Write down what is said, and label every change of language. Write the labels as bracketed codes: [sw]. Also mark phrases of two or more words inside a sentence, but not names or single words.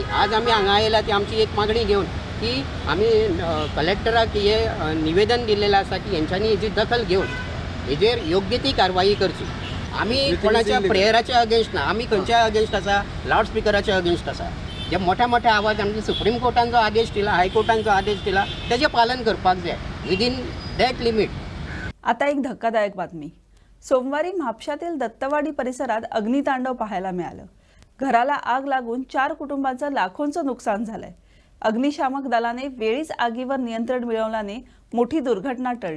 [kok] आज आमी हांगा येयला ती आमची एक मागणी घेवन की आमी कलेक्टराक हे निवेदन दिल्लेलें आसा की हेंच्यांनी हेजी दखल घेवन हेजेर योग्य ती कारवाई करची. आमी कोणाच्या प्रेयराच्या अगेन्स्ट ना. आमी खंयच्या अगेन्स्ट आसा लावडस्पीकराच्या अगेन्स्ट आसा. जे मोठ्या मोठ्या आवाज आमचे सुप्रीम कोर्टान जो आदेश दिला हायकोर्टान जो आदेश दिला तेजें पालन करपाक जाय [en] within that limit. [mr] आता एक धक्कादायक बातमी. सोमवारी म्हापशातील दत्तवाडी परिसरात अग्नितांडव पाहायला मिळालं. घराला आग लागून 4 कुटुंबांचं लाखोंचं नुकसान झालंय. अग्निशामक दलाने वेळीच आगीवर नियंत्रण मिळवल्याने मोठी दुर्घटना टळली.